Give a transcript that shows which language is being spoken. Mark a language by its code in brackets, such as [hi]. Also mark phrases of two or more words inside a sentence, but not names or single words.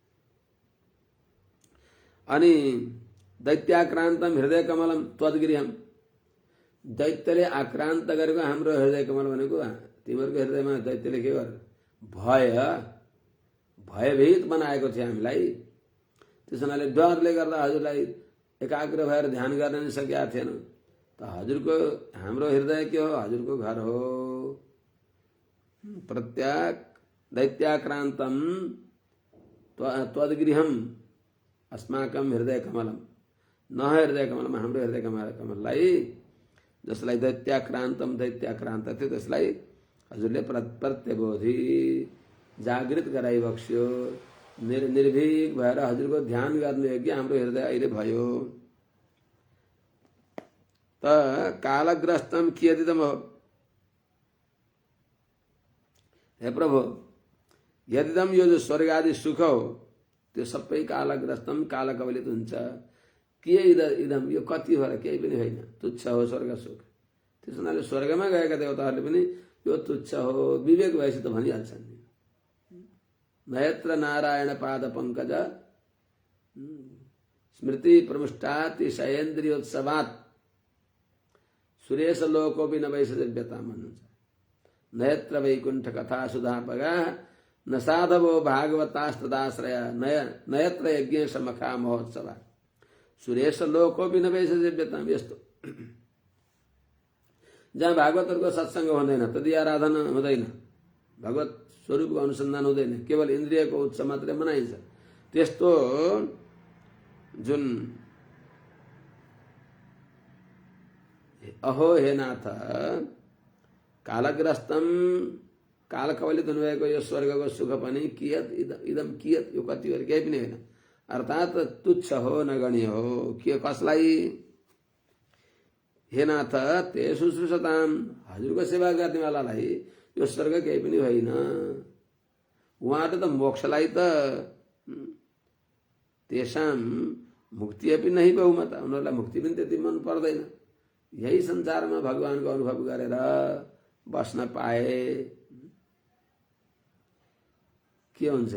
[ne] अनि [sa] दैत्याक्रान्तम हृदय कमलम त्वद्गृहम, [ne] दैत्यले आक्रान्त गरेको हाम्रो हृदय कमल भनेको तिमीहरूको हृदयमा दैत्यले के गर भयभीत बनाएको थियो हामीलाई। त्यस हुनाले डरले गर्दा हजुरलाई एकाग्र भएर ध्यान गर्न नि सकेका थिएन। त हजुरको हाम्रो हृदय के हो? हजुरको घर हो। [sa] प्रत्याक दैत्याक्रान्तम त्वद्गृहम अस्माकम हृदय कमलम, न हृदय कमलम, [ne] हाम्रो हृदय कमललाई, जसलाई दैत्याक्रान्तम दैत्याक्रान्त थियो त्यसलाई हजुरले प्रत्यबोधि जागृत गराइबक्स्यो। निर्भीक भएर हजुरको ध्यान गर्ने योग्य हाम्रो हृदय अहिले भयो। त [sa] कालग्रस्तम कियदिदम [ne] हो, हे प्रभु, यदिदम यो जो स्वर्ग आदि सुख हो त्यो सबै कालग्रस्तम, कालकवलित हुन्छ। के इदम, यो कति हो र? केही पनि होइन, तुच्छ हो स्वर्ग सुख। त्यस हुनाले स्वर्गमा गएका देवताहरूले पनि यो तुच्छ हो, विवेक भएपछि त भनिहाल्छन्। [sa] नयत्र नारायण पाद पंकज स्मृति प्रमुष्टाति शयेन्द्रियोत्सवात् सुरेश लोको भी न वैसव्यता [ne] भन्नुहुन्छ। [sa] नयत्र वैकुंठ कथा सुधापगा न साधवो भागवतास्तदाश्रय नयत्र यज्ञ समखा महोत्सव। सुरेश लोको विनवेश दिव्यताम [ne] यस्तो जहाँ भागवतहरूको सत्सङ्ग हुँदैन तदि आराधना हुँदैन, भगवत स्वरूपको अनुसन्धान हुँदैन, केवल इन्द्रियको उत्सव मात्रै मनाइन्छ। त्यस्तो जुन अहो हे नाथ कालग्रस्तम काल कवलित हुनुभएको यो स्वर्गको सुख पनि [sa] कियत इदम कियत, [ne] यो कति हो केही पनि होइन, अर्थात् तुच्छ हो नगण्य हो। के कसलाई? [sa] हे नाथ ते शुश्रूषताम, [ne] हजुरको सेवा गर्नेवालालाई यो स्वर्ग केही पनि होइन। उहाँहरूले त मोक्षलाई त [sa] तेषाम मुक्ति [ne] पनि नै बहुमत, उनीहरूलाई मुक्ति पनि त्यति मन पर्दैन। यही संसारमा भगवानको अनुभव गरेर बस्न पाए के हुन्छ?